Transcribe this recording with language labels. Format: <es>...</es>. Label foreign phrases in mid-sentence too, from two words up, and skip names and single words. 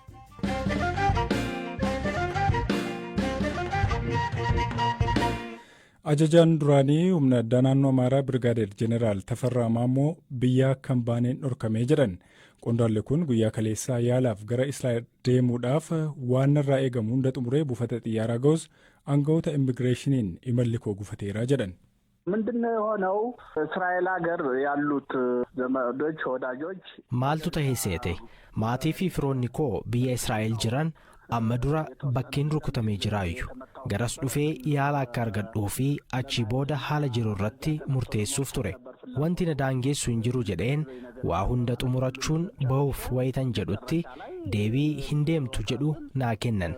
<om>Ajajaan duraanii humna addaa naannoo Amaaraa Birgaadeer Jeneraal Tafarraa Maammoo biyyaa kan baaneen dhorkamee jedhan. Qondaalli kun guyyaa kaleessaa yaalaaf gara Israa'el deemuudhaaf waan irraa eegamu hunda xumuree buufata xiyyaaraa ga'us aangawoota immigireeshiniin imalli koo gufateera jedhan.</om> <am>ምንድነው የሆነው? እስራኤል ሀገር ያሉት ዘመዶች ወዳጆች</am> <om>maaltu ta'ee seete maatii fi firoonni koo biyya Israa'el jiran amma dura bakkeen rukutamee jiraayu garas dhufee yaala akka argadhuu fi achii booda haala jiru irratti murteessuuf ture. Wanti na daangeessu hin jiru jedheen waa hunda xumurachuun ba'uuf wayitan jedhutti deebii hin deemtu jedhu naa kennan.</om>